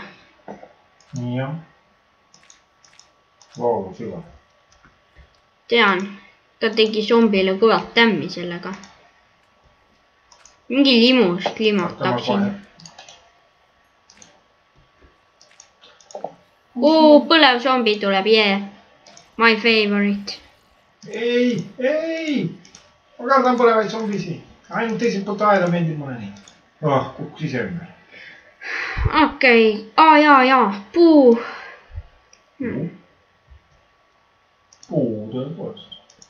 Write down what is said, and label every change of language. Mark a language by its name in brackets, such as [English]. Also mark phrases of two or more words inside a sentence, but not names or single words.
[Estonian] Nii jah. Vau, sügav. Tean, ta tegi zombile kõvat tämmi sellega. Mingi limust limotab siin. Põlev zombi tuleb, [English] yeah. My favorite. [Estonian] Ei. Ma kardan põlevaid zombisi. Ainult teiselt poolt aeda meeldib mulle nii. Kukkus ise ümber. Okei. Jaa. Puu. Puu tõepoolest.